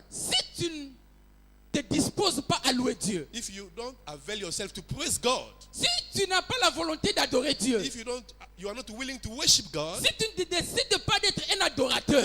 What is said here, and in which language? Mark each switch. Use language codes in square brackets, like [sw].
[fr] si tu ne te disposes pas à louer Dieu, [en] if you don't avail yourself to praise God, [fr] si tu n'as pas la volonté d'adorer Dieu, [en] if you are not willing to worship God, [fr] si tu ne décides pas d'être un adorateur,